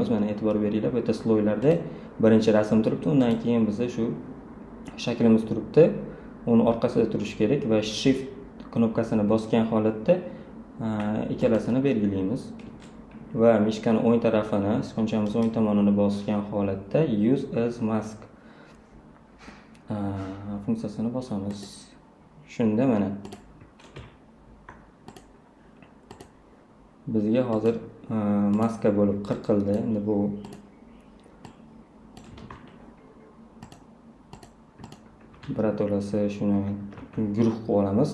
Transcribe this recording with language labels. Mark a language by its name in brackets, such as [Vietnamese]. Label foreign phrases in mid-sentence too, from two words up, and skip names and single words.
[Uzbek] Mana e'tibor beringlar, bu yerda sloylarda birinchi rasm turibdi, undan keyin bizda shu shaklimiz turibdi. Uni orqasida turishi kerak va shift knopkasini bosgan holatda ikkalasini belgilaymiz va mishkani o'ng tarafini, sichqonchamiz o'ng tomonini bosgan holatda [English] use as mask [Uzbek] funksiyasini bosamiz. Shunda mana bizga hozir maska bo'lib qirqildi. Endi bu birato'lasi shuni guruh qilib olamiz.